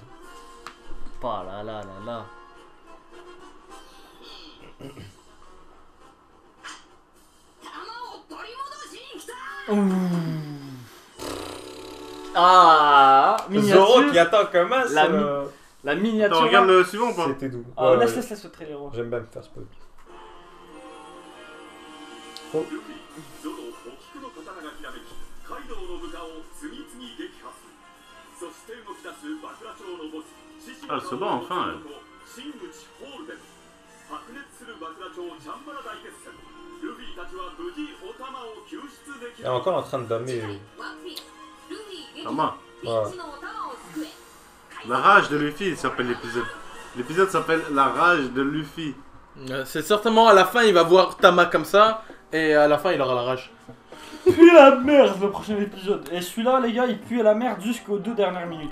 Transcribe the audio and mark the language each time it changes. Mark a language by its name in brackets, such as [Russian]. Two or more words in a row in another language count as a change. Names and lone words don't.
[French] Pas là, là, là, là. Ah, miniature. Zoro qui attend comme un, La c'est La miniature. Attends, regarde là. le suivant ou pas? C'était doux. Ah, Ouais, laisse, ouais. laisse le trailer. Ouais. J'aime bien me faire spoil. [Japanese] ゾロお菊の刀がひらめきカイドウの部下を次々撃破するそして動き出すバクラ町のボス獅子 [French] Ah, elle se bat enfin, elle. [Japanese] 真打ちホールデン白熱するバクラ町チャンバラ大決戦ルフィたちは無事お玉を救出でき [French] Elle est encore en train de damer. Tama. Ouais. La rage de Luffy, il s'appelle l'épisode. L'épisode s'appelle La rage de Luffy. C'est certainement à la fin, il va voir Tama comme ça, et à la fin, il aura la rage. Pue la merde le prochain épisode. Et celui-là, les gars, il pue la merde jusqu'aux 2 dernières minutes.